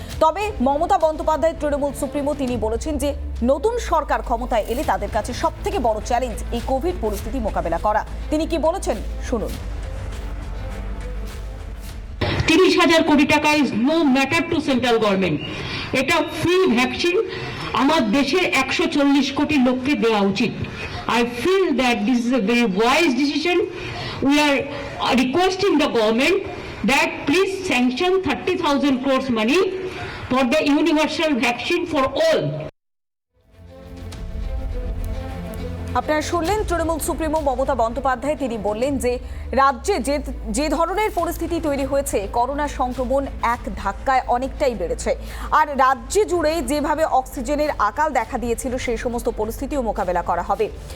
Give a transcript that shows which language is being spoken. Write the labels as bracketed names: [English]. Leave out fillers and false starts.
[Bangla] তবে মমতা বন্দ্যোপাধ্যায় তৃণমূল সুপ্রিমো তিনি বলেছেন যে নতুন সরকার ক্ষমতায় এলে তাদের কাছে সবথেকে বড় চ্যালেঞ্জ এই কোভিড পরিস্থিতি মোকাবেলা করা। তিনি কি বলেছেন শুনুন। 30,000 কোটি টাকা [English] Is no matter to central government. [Bangla] এটা ফ্রি ভ্যাকসিন আমার দেশের 140 কোটি লোককে দেওয়া উচিত। [English] I feel that this is a very wise decision. We are requesting the government that please sanction 30,000 crores money for the universal vaccine for all. [Bangla] আপনারা শুনলেন Trinamool supremo Mamata Bandyopadhyay তিনি বললেন যে রাজ্যে যে ধরনের পরিস্থিতি তৈরি হয়েছে, করোনা সংক্রমণ এক ধাক্কায় অনেকটাই বেড়েছে। আর রাজ্যে জুড়ে যেভাবে অক্সিজেনের আকাল দেখা দিয়েছিল সেই সমস্ত পরিস্থিতিও মোকাবেলা করা হবে।